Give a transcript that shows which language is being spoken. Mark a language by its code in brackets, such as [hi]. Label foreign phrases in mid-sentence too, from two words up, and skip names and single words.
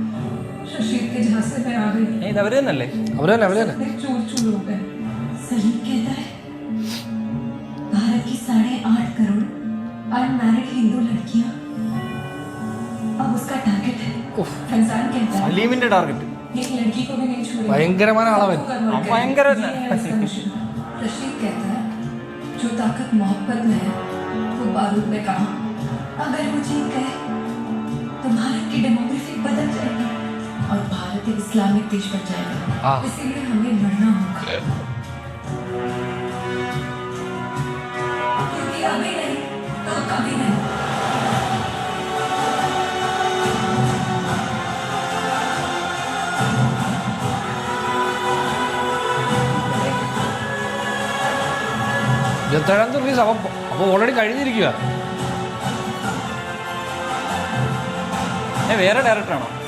[hi] शशीर के झांसे में आ गई. चूर चूर हो गए. सलीम कहता है भारत की 8.5 करोड़ अनमैरिड हिंदू लड़कियां अब उसका टारगेट है. फैजान कहता है [ml] സലീമിന്റെ ടാർഗറ്റ് [hi] एक लड़की को भी नहीं छोड़ेगा. [ml] ഭയങ്കരമായ ആളവൻ. [hi] रशीद कहता है जो ताकत मोहब्बत में है वो बारूद में कहाँ. अगर वो जीत गए तो भारत की डेमोग्राफी बदल जाएगी और भारत एक इस्लामिक देश बन जाएगा. इसीलिए हमें लड़ना होगा क्योंकि अभी नहीं तो कभी नहीं. [ml] റിലീസ് അപ്പോൾ ഓൾറെഡി കഴിഞ്ഞിരിക്കുക. വേറെ ഡയറക്ടറാണോ?